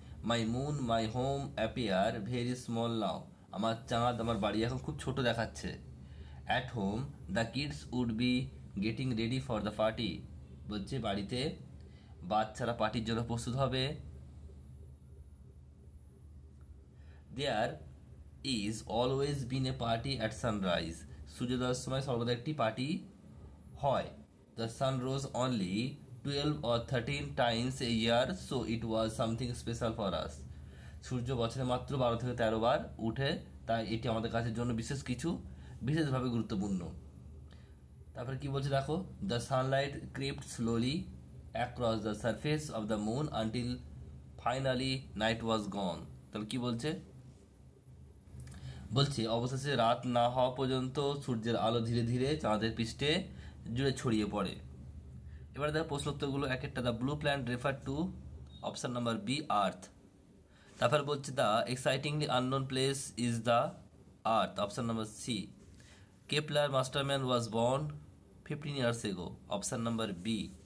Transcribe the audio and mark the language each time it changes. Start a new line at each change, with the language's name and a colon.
English: My moon, my home appear very small now.
Bangla: আমার চাঁদ, আমার বাড়ি এখন খুব ছোট দেখাচ্ছে।
English: At home, the kids would be getting ready for the party.
Bangla: বলছে বাড়িতে বাচ্চারা পার্টির জন্য প্রস্তুত হবে।
English: There is always been a party at sunrise.
Bangla: সূর্যোদয়ের সময় সর্বদা একটি পার্টি হয়।
English: The sun rose only 12 or 13 times a year, so it was something special for us.
Bangla: সূর্য বছরে মাত্র 12 থেকে 13 বার উঠে, তাই এটি আমাদের কাছের জন্য বিশেষভাবে গুরুত্বপূর্ণ। তারপরে কি বলছে দেখো,
English: the sunlight crept slowly across the surface of the moon until finally night was gone.
Bangla: তাহলে কি বলছে? বলছে অবশেষে রাত না হওয়া পর্যন্ত সূর্যের আলো ধীরে ধীরে চাঁদের পৃষ্ঠে জুড়ে ছড়িয়ে পড়ে। এবার দেখো প্রশ্নোত্তরগুলো এক একটা।
English: The blue planet refer to option number B earth.
Bangla: তারপর বলছে
English: The excitingly unknown place is the earth, option number C. Kepler Masterman was born 15 years ago, option number B.